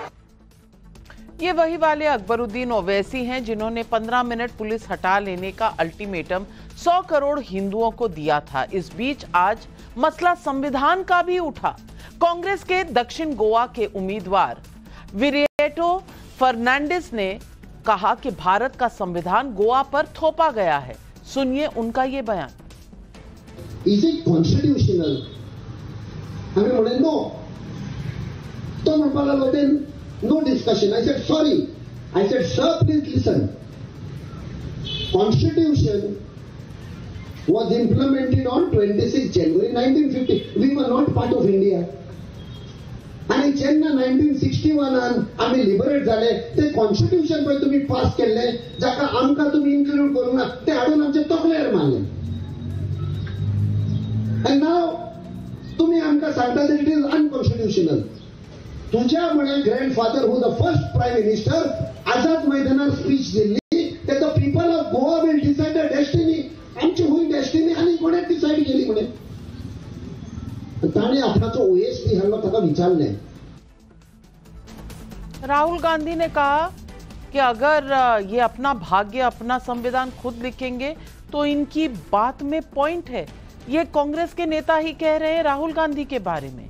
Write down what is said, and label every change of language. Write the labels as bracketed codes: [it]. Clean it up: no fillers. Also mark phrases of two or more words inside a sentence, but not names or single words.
[hi] ये वही वाले अकबरुद्दीन ओवैसी हैं जिन्होंने 15 मिनट पुलिस हटा लेने का अल्टीमेटम 100 करोड़ हिंदुओं को दिया था। इस बीच आज मसला संविधान का भी उठा। कांग्रेस के दक्षिण गोवा के उम्मीदवार विरिएटो फर्नांडिस ने कहा कि भारत का संविधान गोवा पर थोपा गया है। सुनिए उनका ये बयान। [en] Is it constitutional? [kok] आम्ही म्हणे नो. तो म्हणपाक लागलो ते [en] no discussion. I said sorry. I said sir, please listen. Constitution was implemented on 26 January 1950. We were not part of India. [kok] आणि जेन्ना 1961 आम्ही लिबरेट झाले, ते कॉन्स्टिट्यूशन पळय तुम्ही पास केले, जाका आमकां तुम्ही इन्क्लूड करूंक ना, ते हाडून आमचे तकलेर मारले. [en] and now [kok] तुम्ही आमकां सांगता [en] that it is unconstitutional. [kok] तुझ्या म्हणे [en] grandfather who the first prime minister [kok] आझाद मैदानार स्पीच दिल्ली, ते [en] the people of Goa will decide the destiny. [kok] आमची हुई डेस्टिनी आनी कोणे डिसाइड केली म्हणे. [hi] राहुल गांधी ने कहा कि अगर ये अपना भाग्य, अपना संविधान खुद लिखेंगे तो इनकी बात में पॉइंट है। ये कांग्रेस के नेता ही कह रहे हैं राहुल गांधी के बारे में।